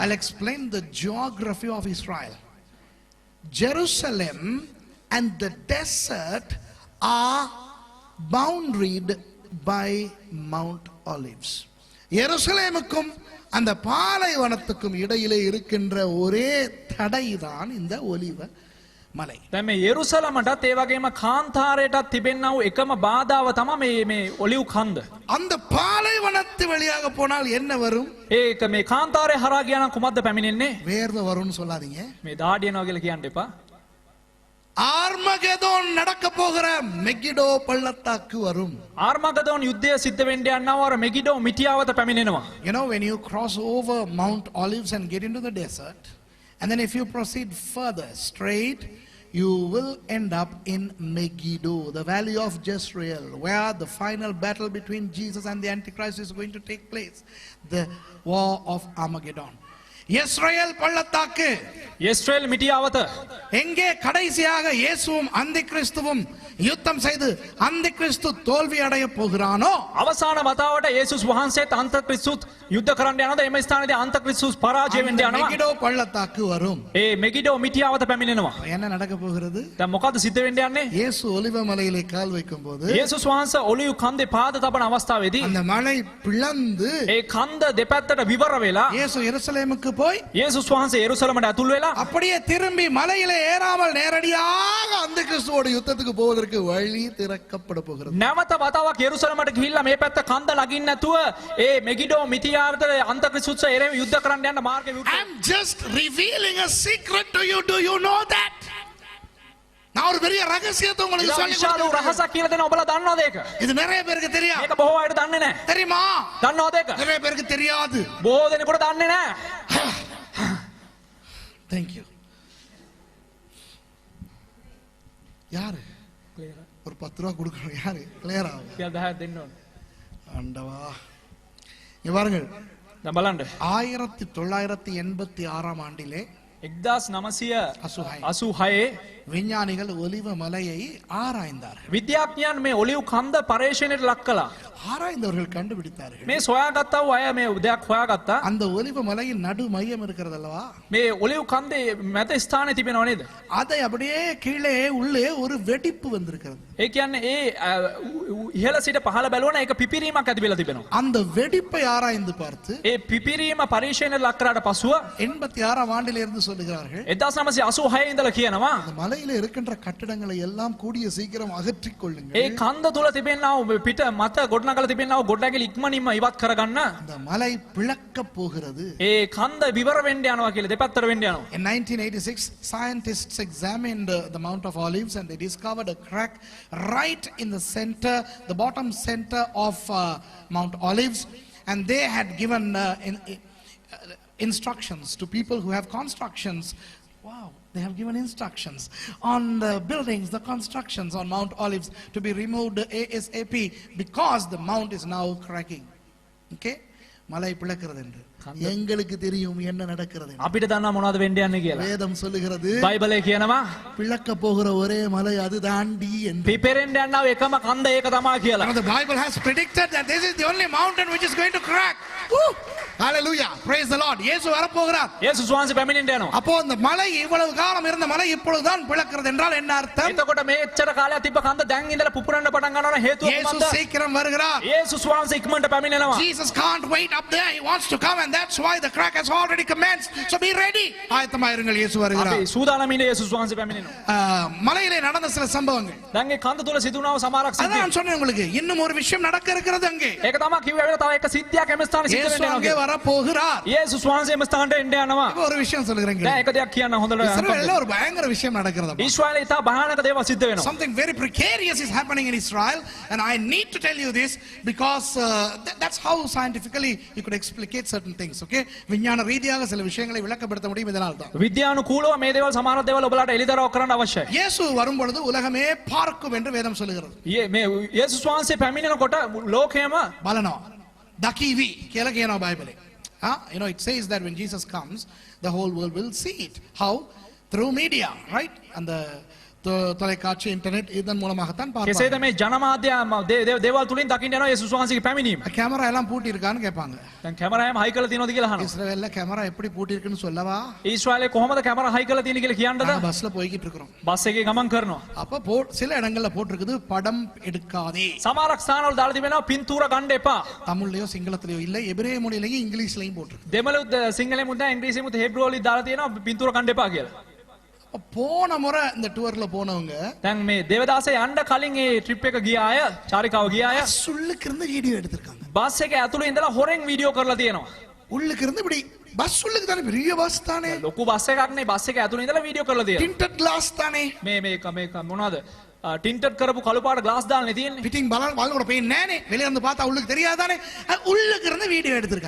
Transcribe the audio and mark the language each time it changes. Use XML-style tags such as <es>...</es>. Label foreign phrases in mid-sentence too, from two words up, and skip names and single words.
<en>I'll explain the geography of Israel. Jerusalem and the desert are boundaried by Mount Olives.</en> <ta>எருசலேமுக்கும் அந்த பாலைவனத்துக்கும் இடையிலே இருக்கின்ற ஒரே தடைதான் இந்த ஒலிவ மலை.</ta> <si>දැන් මේ යෙරුසලමටත් ඒ වගේම කාන්තාරයටත් තිබෙනා වූ එකම බාධාව තමයි මේ ඔලිව් කන්ද.</si> <ta>அந்த பாலைவனத்து வழியாக போனால் என்ன வரும்?</ta> <si>ඒක මේ කාන්තාරය හරහා ගියා නම් කුමක්ද පැමිණෙන්නේ?</si> <ta>வேர்வை வரும்னு சொல்லாதீங்க.</ta> <si>මේ දාඩියනවා කියලා කියන්න එපා.</si> <ta>ஆர்மகெதோன் நடக்க போகிற மெகிடோ பள்ளத்தாக்கு வரும்.</ta> <si>ආර්මගදෝන් යුද්ධය සිද්ධ වෙන්න යනවා අර මෙගිඩෝ මිටියාවත පැමිණෙනවා.</si> <en>You know, when you cross over Mount Olives and get into the desert, and then if you proceed further straight, you will end up in Megiddo, the valley of Jezreel, where the final battle between Jesus and the Antichrist is going to take place, the war of Armageddon.</en> <ta>இஸ்ரவேல் பள்ளத்தாக்கு, இஸ்ரேல் மிட்டியாவත, எங்கே கடைசியாக இயேசுவும் அந்தி கிறிஸ்துவும் யுத்தம் செய்து அந்தி கிறிஸ்து தோல்வி அடைய போகிறானோ,</ta> <si>අවසාන වතාවට යේසුස් වහන්සේත් අන්තක්‍රිස්තුත් යුද්ධ කරන්න යනද එම ස්ථානයේදී අන්තක්‍රිස්තුස් පරාජය වෙන්න යනවා.</si> <ta>மெகிடோ பள்ளத்தாக்கு வரும்.</ta> <si>ඒ මෙගිඩෝ මිටියාවත පැමිණෙනවා.</si> <ta>என்ன நடக்க போகிறது?</ta> <si>දැන් මොකද්ද සිද්ධ වෙන්න යන්නේ?</si> <ta>இயேசு ஒலிவ மலையிலே கால் வைக்கும் போது</ta> <si>යේසුස් වහන්සේ ඔලිව් කන්දේ පාද තබන අවස්ථාවේදී</si> <ta>அந்த மலை பிளந்து</ta> <si>ඒ කන්ද දෙපැත්තට විවර වෙලා</si> <ta>இயேசு எருசலேமுக்கு போய்</ta> <si>යේසුස් වහන්සේ යෙරුසලමට ඇතුල් වෙලා</si> <ta>அப்படியே திரும்பி மலையிலே ஏறாமல் நேரடியாக அந்த கிறிஸ்துவோட யுத்தத்துக்கு போவதற்கு வழி திறக்கப்பட போகிறது.</ta> <si>නැවත වතාවක් යෙරුසලමට ගිහිල්ලා මේ පැත්ත කන්ද ළඟින් නැතුව ඒ මෙගිඩෝ මිටියාවත අන්තක්‍රිස්තුස් එරෙහිව යුද්ධ කරන්න යන මාර්ගය විවෘත.</si> <en>I'm just revealing a secret to you. Do you know that?</en> <ta>நான் ஒரு பெரிய ரகசியத்தை உங்களுக்கு சொல்லி</ta> <si>විශාල</si> <ta>கொடுக்கிறேன்.</ta> <si>රහසක් කියලා දෙන ඔබලා දන්නවද ඒක?</si> <ta>இது நிறைய பேருக்கு தெரியும்.</ta> <si>මේක බොහෝ අයට දන්නේ නැහැ.</si> <ta>தெரியுமா?</ta> <si>දන්නවද ඒක?</si> <ta>நிறைய பேருக்கு தெரியாது.</ta> <si>බොහෝ දෙනෙකුට දන්නේ නැහැ.</si> <en>Thank you.</en> <ta>யாரு? ஒரு 10 ரூபா கொடுக்கணும். யாரு? கிளியரா?</ta> <si>කියලා 10ක් දෙන්න ඕනේ.</si> <ta>ஆண்டவா. இங்க பாருங்கள்.</ta> <si>දැන් බලන්න.</si> <ta>1986 ஆண்டிலே</ta> <si>1986</si> <ta>விஞ்ஞானிகள் ஒலிவ மலையை ஆராய்ந்தார்கள்.</ta> <si>විද්‍යාඥයන් මේ ඔලිව් කන්ද පරීක්ෂණයට ලක් කළා.</si> <ta>ஆராய்ந்தவர்கள் கண்டுபிடித்தார்கள்.</ta> <si>මේ සොයාගත්තා වූ අය මේ දෙයක් හොයාගත්තා.</si> <ta>அந்த ஒலிவ மலையின் நடு மையம் இருக்கிறது அல்லவா?</ta> <si>මේ ඔලිව් කන්දේ මැද ස්ථානයේ තිබෙනව නේද?</si> <ta>அதை அப்படியே கீழே உள்ளே ஒரு வெடிப்பு வந்திருக்கிறது.</ta> <si>ඒ කියන්නේ ඒ ඉහළ සිට පහළ බලවන එක පිපිරීමක් ඇති වෙලා තිබෙනවා.</si> <ta>அந்த வெடிப்பை ஆராய்ந்து பார்த்து</ta> <si>ඒ පිපිරීම පරීක්ෂණයට ලක් කරාට පසුව</si> <ta>86 ஆண்டிலே இருந்து சொல்லுகிறார்கள்,</ta> <si>1986 ඉඳලා කියනවා</si> <ta>அந்த மலையில இருக்கின்ற கட்டடங்களை எல்லாம் கூடிய சீக்கிரம் அகற்றிக் கொள்ளுங்கள்.</ta> <si>ඒ කන්ද තුල තිබෙනා වූ පිට මත ගොඩනගලා තිබෙනා වූ ගොඩනැගිලි ඉක්මනින්ම ඉවත් කරගන්න.</si> <ta>அந்த மலை பிளக்க போகிறது.</ta> <si>ඒ කන්ද විවර වෙන්න යනවා කියලා දෙපැත්තට වෙන්න යනවා.</si> <en>In 1986, scientists examined the Mount of Olives and they discovered a crack right in the center, the bottom center of Mount Olives, and they had given instructions to people who have constructions. Wow, they have given instructions on the buildings, the constructions on Mount Olives to be removed ASAP because the mount is now cracking. Okay?</en> <ta>மலை பிளக்கிறது என்று எங்களுக்கு தெரியும் என்ன நடக்கிறது.</ta> <si>අපිට දන්නවා මොනවද වෙන්න යන්නේ කියලා.</si> <ta>வேதம் சொல்லுகிறது</ta> <si>බයිබලයේ කියනවා</si> <ta>பிளக்க போகிற ஒரே மலை அது தாண்டி என்று.</ta> <si>පිපෙරෙන්න යනවා එකම කන්ද ඒක තමයි කියලා.</si> <en>The Bible has predicted that this is the only mountain which is going to crack. Woo! Hallelujah. Praise the Lord.</en> <ta>இயேசு வரப்போகிறார்.</ta> <si>යේසුස් වහන්සේ පැමිණෙන්න යනවා.</si> <ta>அப்போ அந்த மலை இவ்வளவு காலம் இருந்த மலை இப்பொழுதுதான் பிளக்கிறது என்றால் என்ன அர்த்தம்?</ta> <si>එතකොට මේ එච්චර කාලයක් තිබ්බ කන්ද දැන් ඉඳලා පුපුරන්න පටන් ගන්නවා හේතුව</si> <ta>இயேசு</ta> <si>මොකද්ද?</si> <ta>சீக்கிரம் வருகிறார்.</ta> <si>යේසුස් වහන්සේ ඉක්මනට පැමිණෙනවා.</si> <en>Jesus can't wait up there. He wants to come and that's why the crack has already commenced. So be ready.</en> <ta>ஆயத்தமா இருங்கள், இயேசு வருகிறார்.</ta> <si>අපි සූදානම් ඉන්නේ යේසුස් වහන්සේ පැමිණෙනවා.</si> <ta>மலையிலே நடந்த சில சம்பவங்கள்.</ta> <si>දැන් ඒ කන්ද තුල සිදුනව සමහරක්</si> <ta>அதான்</ta> <si>සිද්ධි.</si> <ta>நான் சொன்னேன் உங்களுக்கு, இன்னும் ஒரு விஷயம் நடக்க இருக்கிறது அங்கே.</ta> <si>ඒක තමයි කිව්වේ වෙන තව එක සිද්ධියක් එම ස්ථානේ සිද්ධ</si> <ta>இயேசு</ta> <si>වෙන්න</si> <ta>அங்கே</ta> <si>යනවා.</si> <ta>வரப்போகிறார்.</ta> <si>යේසුස් වහන්සේ එම ස්ථානට එන්න යනවා.</si> <ta>இப்போ ஒரு விஷயம் சொல்லுகிறேன்.</ta> <si>දැන් එක දෙයක් කියන්න හොඳට.</si> <ta>இஸ்ரவேல்ல ஒரு பயங்கர விஷயம் நடக்கிறது.</ta> <si>ඊශ්‍රායලයේ ඉතා භයානක දේවල් සිද්ධ වෙනවා.</si> <en>Something very precarious is happening in Israel, and I need to tell you this because that's how scientifically you could explicate certain things.</en> <ta>Okay, விஞ்ஞான ரீதியாக சில விஷயங்களை விளக்கப்படுத்த முடியும் இதனால தான்.</ta> <si>විද්‍යානුකූලව මේ දේවල් සමහර දේවල් ඔබලාට එළිදරව් කරන්න අවශ්‍යයි.</si> <ta>இயேசு வரும் பொழுது உலகமே பார்க்கும் என்று வேதம் சொல்லுகிறது.</ta> <si>මේ යේසුස් වහන්සේ පැමිණෙනකොට ලෝකයම බලනවා. දකීවි කියලා කියනවා බයිබලේ.</si> <en>You know, it says that when Jesus comes, the whole world will see it. How? Through media, right? And the</en> <ta>தொலைக்காட்சி இன்டர்நெட் இதன் மூலமாகத்தான்</ta> <si>කෙසේද</si> <ta>பார்ப்பாங்க.</ta> <si>මේ ජනමාධ්‍ය දේවල් තුලින් දකින්න යනවා යේසුස් වහන්සේගේ පැමිණීම.</si> <ta>கேமரா எல்லாம் பூட்டி இருக்கான்னு கேட்பாங்க.</ta> <si>දැන් කැමරාවම හයි කරලා තියෙනවද කියලා අහනවා.</si> <ta>இஸ்ரவேல்ல கேமரா எப்படி பூட்டி இருக்குன்னு சொல்லவா?</ta> <si>ඊශ්‍රායලයේ කොහොමද කැමරා හයි කරලා තියෙන්නේ කියලා කියන්නද?</si> <ta>நாங்க பஸ்ல போய்கிட்டு இருக்கிறோம்.</ta> <si>බස් එකේ ගමන් කරනවා.</si> <ta>அப்ப சில இடங்கள்ல போட்டிருக்குது படம் எடுக்காதே.</ta> <si>සමහරක් ස්ථානවල දාලා තිබෙනවා පින්තූර ගන්න එපා.</si> <ta>தமிழ்லயோ சிங்களத்திலயோ இல்ல, எபிரேய மொழியிலயும் இங்கிலீஷ்லயும் போட்டிருக்கு.</ta> <si>දෙමළුත් සිංහලෙමුත් දැන් ඉංග්‍රීසියෙමුත් හේබ්‍රු වලින් දාලා තියෙනවා පින්තූර ගන්න එපා කියලා.</si> <ta>போன முறை இந்த டூர்ல போனவங்க</ta> <si>දැන් මේ දේවදාසය යන්න කලින් ඒ ට්‍රිප් එක ගිය අය චාරිකාව ගිය අය</si> <ta>உள்ளுக்கு இருந்து வீடியோ எடுத்திருக்காங்க.</ta> <si>බස් එක ඇතුළේ ඉඳලා හොරෙන් වීඩියෝ කරලා තියෙනවා.</si> <ta>உள்ளுக்கு இருந்து இப்படி பஸ் உள்ளுக்கு தானே, பெரிய பஸ் தானே,</ta> <si>ලොකු බස් එකක් නේ, බස් එක ඇතුළේ ඉඳලා වීඩියෝ කරලා තියෙනවා.</si> <en>tinted glass தானே,</en> <si>මේ මොනවද ටින්ටඩ් කරපු කළු පාට ග්ලාස් දාන්නේ තියෙන්නේ. ஃபிட்டிங் බලනකොට පේන්නේ නැහනේ,</si> <ta>வெளிய இருந்து பார்த்தா உள்ளுக்கு தெரியாதானே, உள்ளுக்கு இருந்து வீடியோ எடுத்திருக்காங்க.</ta>